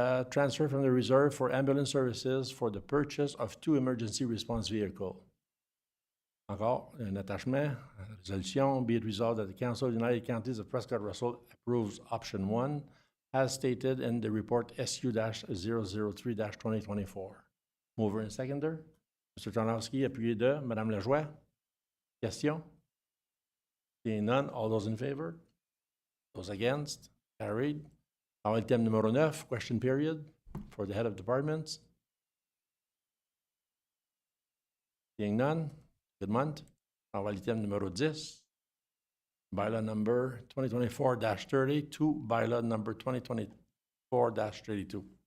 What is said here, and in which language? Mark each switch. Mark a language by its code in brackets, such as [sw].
[en] Transfer from the reserve for ambulance services for the purchase of 2 emergency response vehicles. [fr] Encore, un attachement, résolution, [en] be it resolved that the Council of the United Counties of Prescott-Russell approves option 1 as stated in the report SU-003-2024. Mover and seconder. Mr. [fr] Tarnowski, appuyé de Mme Lajoie. [en] Question? Seeing none, all those in favor? Those against? Carried. Now, item numéro 9, question period for the head of departments. Seeing none, good month. Now, item numéro 10, bylaw number 2024-30 to bylaw number 2024-32.